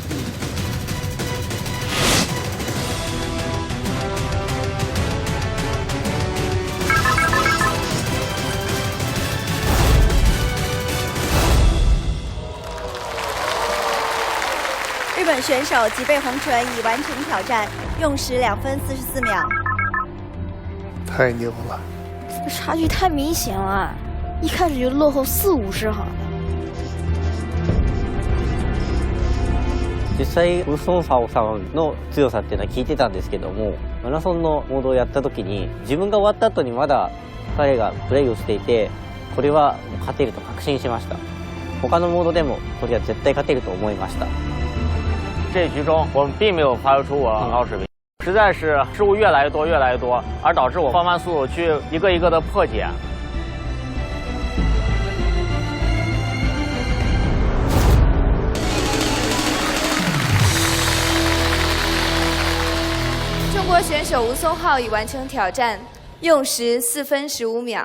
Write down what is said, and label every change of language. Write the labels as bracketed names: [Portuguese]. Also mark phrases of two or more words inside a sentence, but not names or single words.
[Chinese] 日本选手吉贝红唇已完成挑战，用时2分44秒。太牛了，这个差距太明显了，一开始就落后40-50毫。 [Japanese] 実際ウソンファオさんの強さっていうのは聞いてたんですけども、マラソンのモードをやった時に自分が終わった後にまだ彼がプレーをしていて、これは勝てると確信しました。他のモードでもこれは絶対勝てると思いました。 [Chinese] 这一局中我们并没有发挥出我很高水平，实在是失误越来越多，而导致我放慢速度去一个一个的破解。中国选手吴松浩已完成挑战，用时4分15秒。